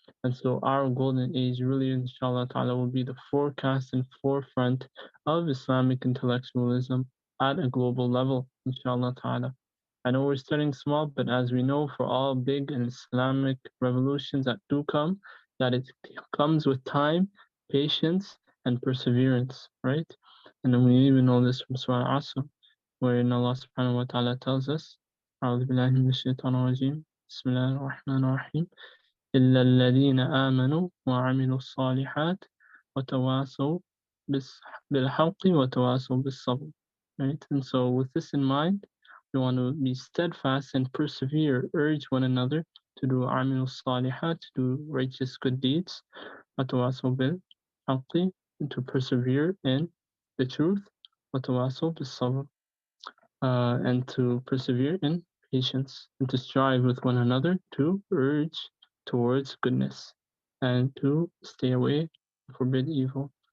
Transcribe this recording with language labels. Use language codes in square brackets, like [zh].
[en] And so our golden age really, inshallah ta'ala, will be the forecast and forefront of Islamic intellectualism at a global level, inshallah ta'ala. I know we're starting small, but as we know, for all big and Islamic revolutions that do come, that it comes with time, patience, and perseverance, right? And then we even know this from Surah Asr, wherein Allah subhanahu wa ta'ala tells us, [ar] أعوذ بالله من الشيطان الرجيم بسم الله الرحمن الرحيم إلا الذين آمنوا وعملوا الصالحات وتواصوا بالحق وتواصوا بالصبر. [en] Right? And so with this in mind, we want to be steadfast and persevere, urge one another to do [ar] عملوا الصالحات, [en] to do righteous good deeds, [ar] وتواصوا بالحق, [en] and to persevere in the truth, [ar] وتواصوا بالصبر, [en] and to persevere in patience, and to strive with one another to urge towards goodness and to stay away, forbid evil.